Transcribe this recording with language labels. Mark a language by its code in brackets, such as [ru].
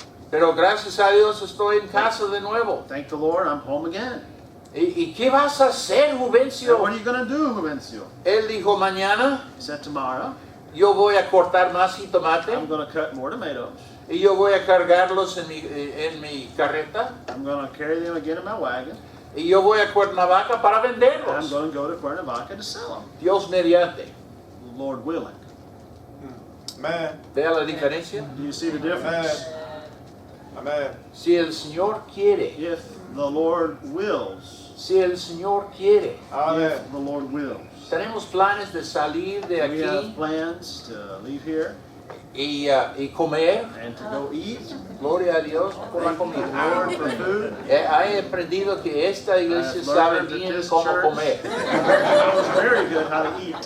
[es] Pero gracias a Dios estoy en casa de nuevo. [en] Thank the Lord, I'm home again. [es] ¿Y qué vas a hacer, [en] And [es] Juvencio? [en] what are you going to do, Juvencio? [es] Él dijo, mañana [en] He said, tomorrow, [es] yo voy a cortar más jitomate [en] I'm going to cut more tomatoes. [es] y yo voy a cargarlos en mi carreta [en] I'm going to carry them again in my wagon. [es] y yo voy a Cuernavaca para [en] And I'm [es] venderlos. [en] going to go to Cuernavaca to sell them, [es] Dios mediante. [en] Lord willing. Amen. [es] ¿Vea la diferencia? [en] Do you see the difference? Amen. [es] Si el Señor quiere, [en] If the Lord wills, [es] si el Señor quiere, [en] Amen. if the Lord wills. [es] tenemos planes de salir de [en] We have [es] aquí [en] plans to leave here [es] y comer. [en] and to go eat. [es] Gloria a Dios por la [en] Thank the [es] comida. [en] Lord for food. [es] He aprendido que esta iglesia [en] I've [es] sabe [en] learned that [es] bien [en] this [es] cómo [en] church [es] comer. [en] knows very good how to eat.